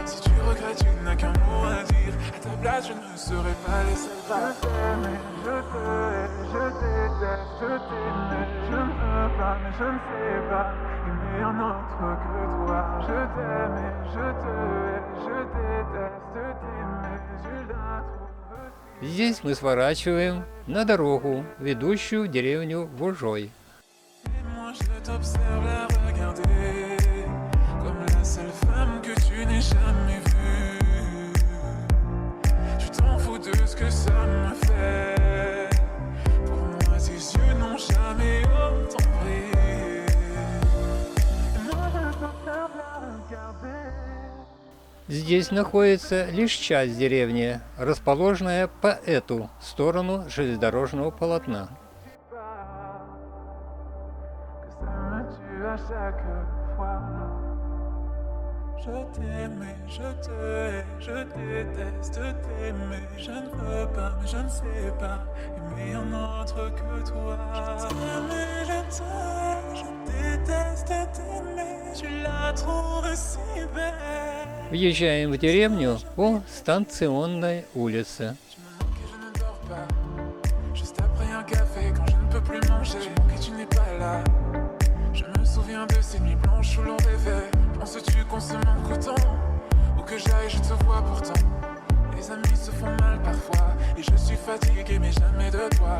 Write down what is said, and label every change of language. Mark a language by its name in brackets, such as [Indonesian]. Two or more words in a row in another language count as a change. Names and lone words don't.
[French] Si tu regrettes, tu n'as qu'un mot à dire. À ta place, je ne serai pas les seuls. Je t'aime et je te hais, je déteste, je t'aime. Je ne veux pas, mais je ne sais pas aimer un autre que toi. Je t'aime et je te hais, je déteste t'aimer. Tu la trouves si... [Russian] Здесь мы сворачиваем на дорогу, ведущую в деревню Вожой. [French] Et moi je t'observe la regarder comme la seule femme que tu n'aies jamais vue. Tu t'en fous de ce que ça me fait. Pour moi tes yeux n'ont jamais autant brillé. Et moi je t'observe la regarder. [Russian] Здесь находится лишь часть деревни, расположенная по эту сторону железнодорожного полотна. [French] Que ça me tue à chaque fois. Je t'aime et je te hais, je déteste t'aimer. Je ne veux pas, mais je ne sais pas aimer un autre que toi. Je t'aime et je te hais, je déteste t'aimer. Tu la trouves si belle. [Russian] Въезжаем в деревню по станционной улице. [French] Tu me manques et je ne dors pas. Juste après un café, quand je ne peux plus manger, je manque et tu n'es pas là. Je me souviens de ces nuits blanches où l'on rêvait. Penses-tu qu'on se manque autant? Où que j'aille, je te vois pourtant. Les amis se font mal parfois. Et je suis fatigué, mais jamais de toi.